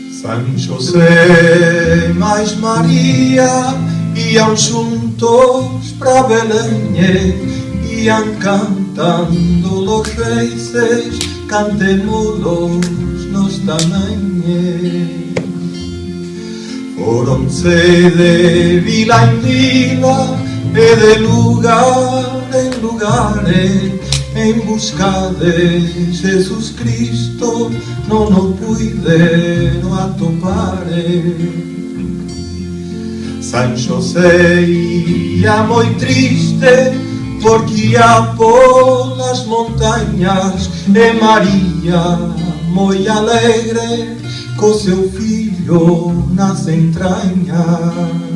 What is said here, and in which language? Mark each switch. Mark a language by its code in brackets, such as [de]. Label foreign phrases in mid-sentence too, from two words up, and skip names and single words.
[pt] San José mais Maria iam juntos pra Belém, iam cantando los reis, cantemos nós também. [gl] Foronse de vila en vila e de lugar en lugar en busca de Jesus Cristo, non o puideron atopar. San José ia moi triste porque ia polas montañas e María moi alegre co seu fillo nas entrañas.